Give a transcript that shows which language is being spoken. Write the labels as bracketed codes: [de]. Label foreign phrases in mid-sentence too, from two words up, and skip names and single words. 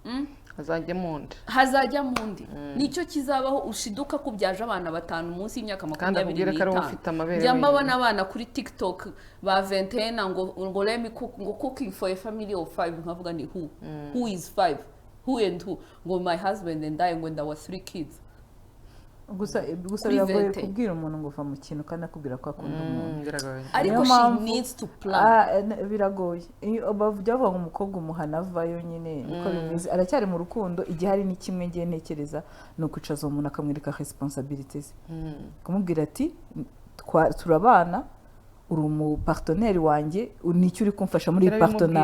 [rw] hazajya mundi nicyo kizabaho ushiduka kubyaje abana 5 munsi y'imyaka 25 njyamba abana abana kuri TikTok ba 21 ngo [en] let me cook [rw] ngo [en] cooking for a family of 5 [rw] nkavuga ni [en] who is 5 who and who [rw] ngo [en] my husband and I when there were 3 kids [rw] gusa biragoye kubwira umuntu ngo uva mu kintu kandi akubwira ko akunda umuntu [en] ariko she needs to plan [rw] biragoye bavuga ngo umukobwa umuhana avayo nyine niko bimeze aracyari mu rukundo igihe hari ni kimwe ngiye ntekereza no kwicaza umuntu akamwereka responsibilities kumubwira ati turabana uri umu partenaire wanjye nicyo uri kumfasha muri partenariat